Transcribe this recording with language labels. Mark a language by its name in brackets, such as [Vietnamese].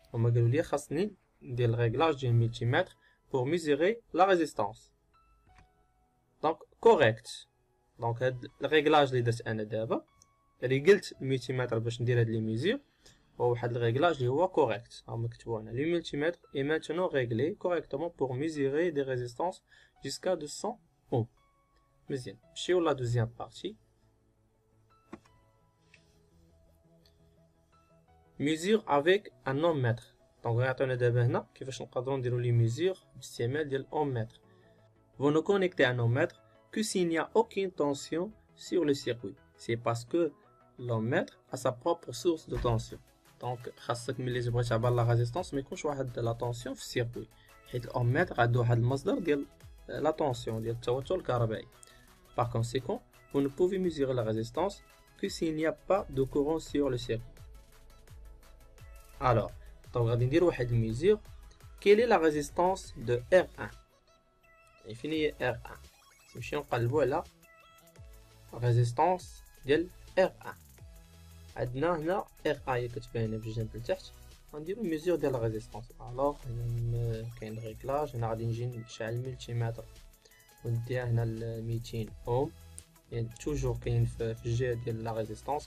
[Arabic] هما قالوا لي خاصني ندير الريغلاج ديال الملتيمتر بور ميزوري لا ريزيستانس. دونك كوريكت. دونك هاد الريغلاج اللي درت انا دابا ريغلت الملتيمتر باش ندير هاد لي ميزور، هو واحد الريغلاج اللي هو كوريكت. ها مكتوب هنا [French] لو ملتيمتر est maintenant réglé correctement pour mesurer des résistances jusqu'à 200 ohms. [Arabic] مزيان، نمشيو [French] لا دوزيام بارتي. mesure avec un ohmètre. [Arabic] دونك غيعطيونا دابا هنا كيفاش نقدروا نديروا لي ميزور باستعمال ديال الاومتر. [French] Vous ne connectez un ohmètre que s'il n'y a aucune tension sur le circuit. C'est parce que l'ohmètre a sa propre source de tension. [Arabic] Donc خاصك ملي تبغي تعبر لا ريزيستانس ما يكونش واحد لا طونسيون في السيركوي، حيت الاومتر عنده واحد المصدر ديال لا طونسيون ديال التوتر الكهربائي. [French] Par conséquent, vous ne pouvez mesurer la résistance que s'il n'y a pas de courant sur le circuit. Alors, donc [Arabic] غادي ندير واحد الميزور. [French] Quelle est la résistance de R1? [Arabic] Et فين هي R1؟ نمشيو نقلبوا على ريزيستانس ديال R1. عندنا هنا R1 هي كتبان هنا في الجنب لتحت. غنديرو ميزور ديال لا ريزيستانس. الوغ هنا كاين ريغلاج. هنا غادي نجي نشعل الملتيمتر ونديها هنا ل 200 اوم، يعني توجور كاين في الجهه ديال لا ريزيستانس.